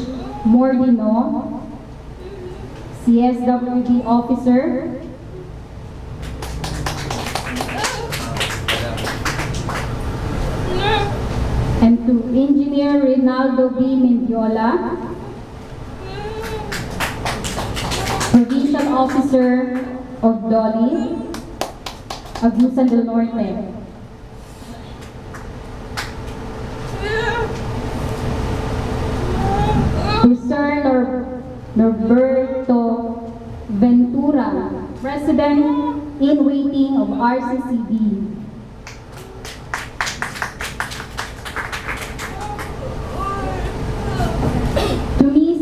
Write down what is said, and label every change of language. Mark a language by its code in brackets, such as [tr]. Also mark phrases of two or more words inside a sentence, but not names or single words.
[en] Mordino, CSWD Officer, and to Engineer Rinaldo B. Mendiola, Provincial Officer of DOLI, Agusan del Norte. To Sir Norberto Ventura, President-in-Waiting of RCCB. To Ms.